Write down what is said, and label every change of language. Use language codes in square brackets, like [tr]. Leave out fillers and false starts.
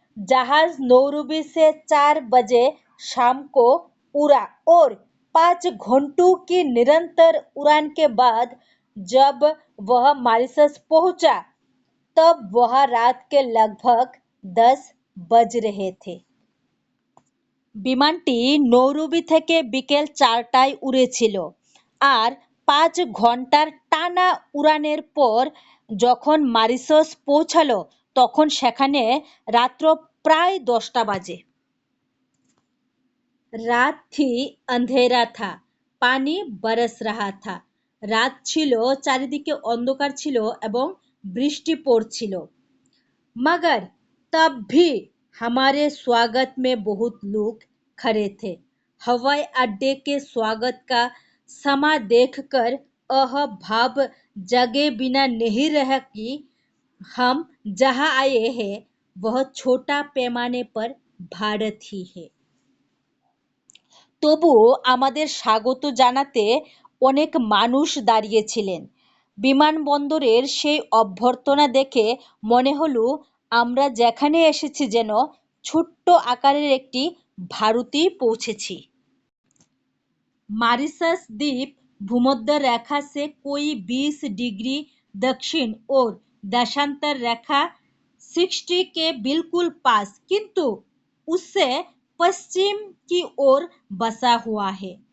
[hi] जहाज नौरूबी से 4 बजे शाम को उड़ा और 5 घंटों की निरंतर उड़ान के बाद जब वह मॉरिशस पहुंचा तब वह रात के लगभग 10 बज रहे थे। [bn] বিমানটি নৌরুবি থেকে বিকেল 4টায় উড়েছিল আর 5 ঘন্টার টানা উড়ানের পর যখন মরিশাস পৌঁছালো তখন সেখানে রাত্র প্রায় 10টা বাজে। রাত [hi] थी अंधेरा था पानी बरस रहा था [bn] রাত ছিল চারিদিকে অন্ধকার ছিল এবং বৃষ্টি পড়ছিল। [hi] मगर तब भी हमारे स्वागत में बहुत लोग खड़े थे। हवाई अड्डे के स्वागत का समा देखकर यह भाव जगे बिना नहीं रहा कि हम जहाँ आए हैं वह छोटा पैमाने पर भारत ही है। [bn] তবুও আমাদের স্বাগত জানাতে অনেক মানুষ দাঁড়িয়েছিলেন। বিমানবন্দরের সেই অভ্যর্থনা দেখে মনে হলো আমরা যেখানে এসেছি যেন ছোট্ট আকারের একটি ভারতেই পৌঁছেছি। [hi] मॉरिशस द्वीप भूमध्य रेखा से कोई 20 डिग्री दक्षिण और देशांतर रेखा 60 के बिल्कुल पास किंतु उससे पश्चिम की ओर बसा हुआ है।